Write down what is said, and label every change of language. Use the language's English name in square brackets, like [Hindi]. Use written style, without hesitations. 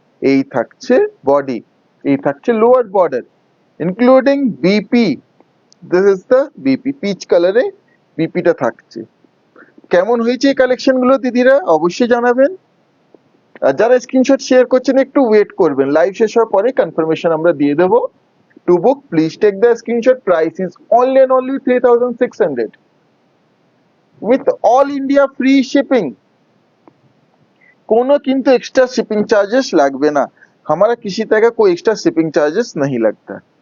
[Bangla] এই থাকছে বডি, এই থাকছে lower border including BP. [English] This is the BP. [Bangla] Pitch কালারে বিপিটা থাকছে। কেমন হয়েছে এই কালেকশন গুলো দিদিরা অবশ্যই জানাবেন। আর যারা স্ক্রিনশট শেয়ার করছেন একটু ওয়েট করবেন, লাইভ শেষ হওয়ার পরে কনফার্মেশন আমরা দিয়ে দেবো। [English] To book please take the screenshot. Price is only and only 3,600 with all India free shipping। [Bangla] कोनो किंतु एक्स्ट्रा शिपिंग चार्जेस লাগবে না। [Hindi] हमारा किसी तरह का कोई एक्स्ट्रा शिपिंग चार्जेस नहीं लगता।